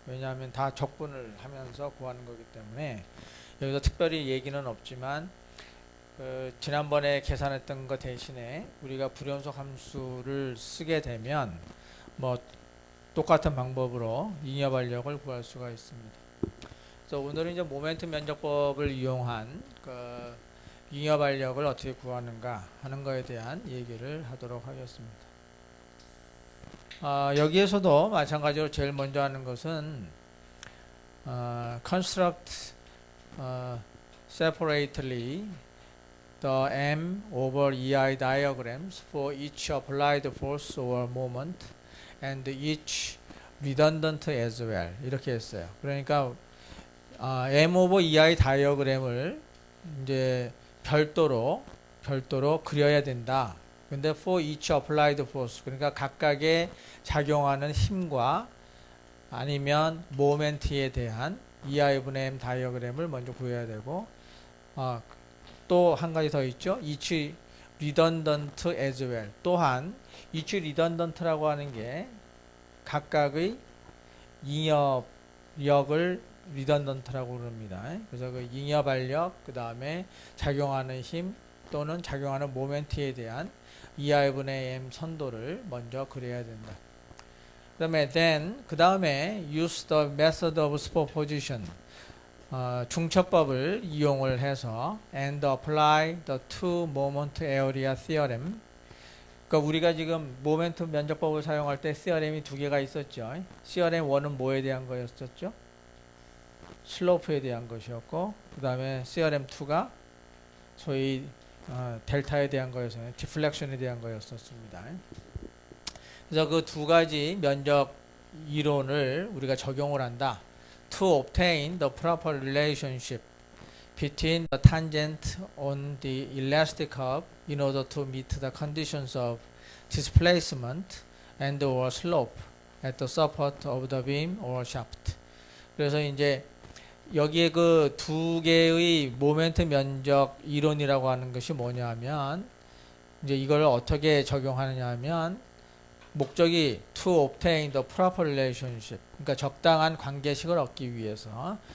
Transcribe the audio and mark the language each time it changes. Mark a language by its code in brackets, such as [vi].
[ko] 왜냐하면 다 적분을 하면서 구하는 거기 때문에 여기서 특별히 얘기는 없지만, 지난번에 계산했던 것 대신에 우리가 불연속 함수를 쓰게 되면 뭐 똑같은 방법으로 잉여 반력을 구할 수가 있습니다. 그래서 오늘은 이제 모멘트 면적법을 이용한 그 잉여 반력을 어떻게 구하는가 하는 거에 대한 얘기를 하도록 하겠습니다. 여기에서도 마찬가지로 제일 먼저 하는 것은 [en] construct separately the M over EI diagrams for each applied force or moment and each redundant as well. [ko] 이렇게 했어요. 그러니까 M over EI 다이어그램을 이제 별도로 그려야 된다. 근데 [en] for each applied force, [ko] 그러니까 각각의 작용하는 힘과 아니면 모멘트에 대한 EI분의 M 다이어그램을 먼저 구해야 되고, 또 한 가지 더 있죠. [en] each redundant as well. [ko] 또한 each redundant라고 하는 게 각각의 잉여력을 redundant라고 그럽니다. 그래서 그 잉여 반력, 그 다음에 작용하는 힘 또는 작용하는 모멘트에 대한 EI분의 M 선도를 먼저 그려야 된다. 그 다음에 [en] use the method of superposition, [ko] 중첩법을 이용을 해서 [en] and apply the two moment area theorem. [ko] 그러니까 우리가 지금 모멘트 면적법을 사용할 때 theorem이 두 개가 있었죠. theorem 1은 뭐에 대한 거였었죠? 슬로프에 대한 것이었고, 그 다음에 theorem 2가 소위 델타에 대한 거였어요. 디플렉션에 대한 거였었습니다. 그래서 그 두 가지 면적 이론을 우리가 적용을 한다. [en] To obtain the proper relationship between the tangent on the elastic curve in order to meet the conditions of displacement and or slope at the support of the beam or shaft. [ko] 그래서 이제 여기에 그 두 개의 모멘트 면적 이론이라고 하는 것이 뭐냐면, 이제 이걸 어떻게 적용하느냐 하면, 목적이 [en] to obtain the proper relationship, [ko] 그러니까 적당한 관계식을 얻기 위해서.